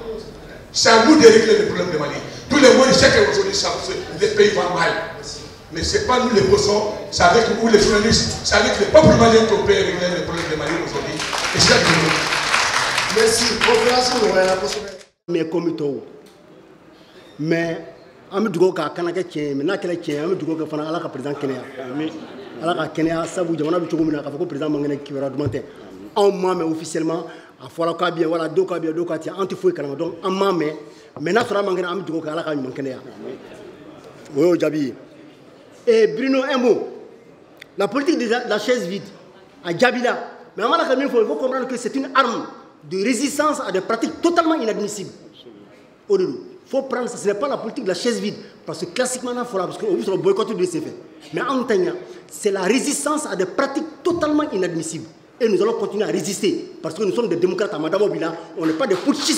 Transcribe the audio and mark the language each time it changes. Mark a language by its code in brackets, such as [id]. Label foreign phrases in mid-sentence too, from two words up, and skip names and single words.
[fr] C'est à nous de régler le problème de Mali. Tout le monde sait qu'aujourd'hui, les pays vont mal. Mais ce n'est pas nous les bossons, c'est avec nous les journalistes, c'est avec le peuple malien qu'on peut régler le problème de Mali aujourd'hui. Et c'est ça que nous. Merci. Mais comme tout. Mais. [bm] Ami dugawu k'a kana kɛ tiɲɛ ye mais n'a kɛra tiɲɛ ye an bɛ dugawu kɛ fana Ala ka président kɛnɛya. ala ka kɛnɛya sabu jamana bɛ cogo min na k'a fɔ ko président man kɛnɛ kibaruya duman tɛ anw m'a mɛn officiellement a fɔra k'a bɛ yan wala dɔw ka bɛ yan dɔw ka tɛ an tɛ foyi kalama donc an m'a mɛn mais n'a sɔrɔ an man kɛnɛ an bɛ dugawu kɛ ala ka ɲuman kɛnɛya o y'o jaabi ye [fr] et Bruno un mot la politique de la chaise vide [bm] a jaabi la mais an b'a la ka min fɔ [fr] il faut comprendre que c'est une arme de résistance à des pratiques totalement inadmissibles au début. Il faut prendre ça, ce n'est pas la politique de la chaise vide, parce que classiquement, parce qu'on veut boycotter de ces faits. Mais en Tania, c'est la résistance à des pratiques totalement inadmissibles. Et nous allons continuer à résister, parce que nous sommes des démocrates à Madame Obila, on n'est pas des putschistes.